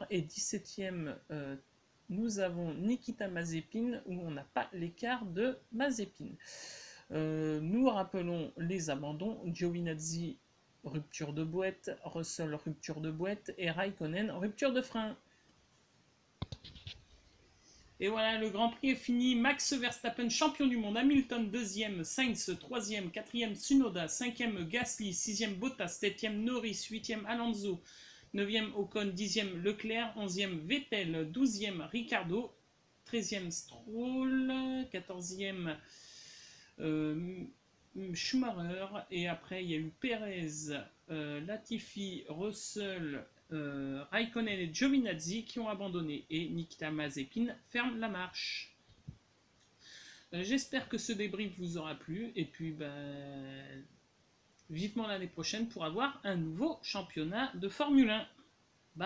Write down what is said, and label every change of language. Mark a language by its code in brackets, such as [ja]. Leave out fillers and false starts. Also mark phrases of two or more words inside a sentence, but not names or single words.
[fr] Et 17e nous avons Nikita Mazepin où on n'a pas l'écart de Mazepin. Nous rappelons les abandons. Giovinazzi rupture de boîte, Russell rupture de boîte et Raikkonen rupture de frein. Et voilà, le Grand Prix est fini. Max Verstappen, champion du monde. Hamilton, 2e. Sainz, 3e. 4e, Tsunoda. 5e, Gasly. 6e, Bottas. 7e, Norris. 8e, Alonso. 9e, Ocon. 10e, Leclerc. 11e, Vettel. 12e, Ricciardo. 13e, Stroll. 14e, Schumacher. Et après, il y a eu Perez, Latifi, Russell, Raikkonen et Giovinazzi qui ont abandonné et Nikita Mazepin ferme la marche. J'espère que ce débrief vous aura plu et puis vivement l'année prochaine pour avoir un nouveau championnat de Formule 1.